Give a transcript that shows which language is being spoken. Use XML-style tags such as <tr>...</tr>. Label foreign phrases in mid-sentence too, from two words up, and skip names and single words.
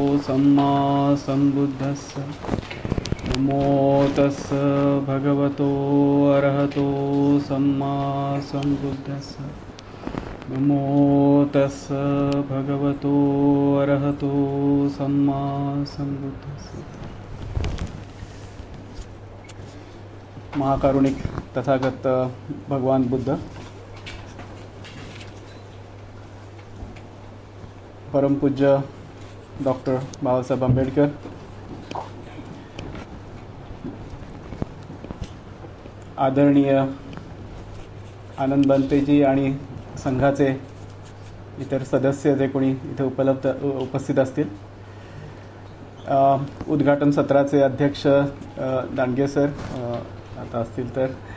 <pi>सम्मा सम्बुद्धस्स नमो तस्स भगवतो अरहतो सम्मा सम्बुद्धस्स नमो तस्स भगवतो अरहतो सम्मा सम्बुद्धस्स।</pi> <mr>महाकारुणिक तथागत भगवान बुद्ध, परमपूज्य डॉक्टर बाबासाहेब आंबेडकर, आदरणीय आनंद बनतेजी आणि संघाचे इतर सदस्य जे कोणी इथे उपस्थित असतील, उद्घाटन सत्राचे अध्यक्ष दांडगे सर आता असतील तर,</mr>